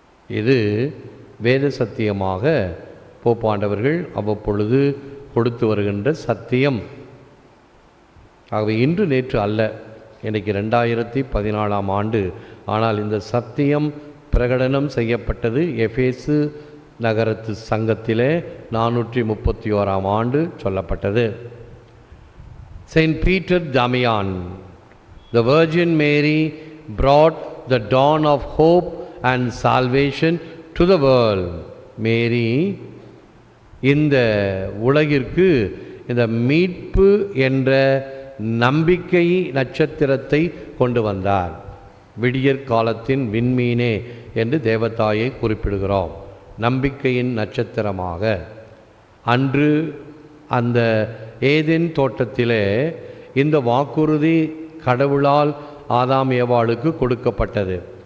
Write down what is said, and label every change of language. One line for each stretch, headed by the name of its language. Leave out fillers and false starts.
Tamil: இது வேத சத்தியமாக போப்பாண்டவர்கள் அவ்வப்பொழுது கொடுத்து வருகின்ற சத்தியம். ஆகவே இன்று நேற்று அல்ல, இன்றைக்கு 2014ஆம் ஆண்டு. ஆனால் இந்த சத்தியம் பிரகடனம் செய்யப்பட்டது எபேசு நகரத்து சங்கத்திலே 431ஆம் ஆண்டு சொல்லப்பட்டது.
English: Saint Peter Damian, the Virgin Mary brought the dawn of hope and salvation to the world.
Tamil: மேரி இந்த உலகிற்கு இந்த மீட்பு என்ற நம்பிக்கை நட்சத்திரத்தை கொண்டு வந்தார். விடியற் காலத்தின் விண்மீனே என்று தேவதாயை குறிப்பிடுகிறோம். நம்பிக்கையின் நட்சத்திரமாக அன்று அந்த ஏதேன் தோட்டத்திலே இந்த வாக்குறுதி கடவுளால் ஆதாம் ஏவாளுக்கு கொடுக்கப்பட்டது.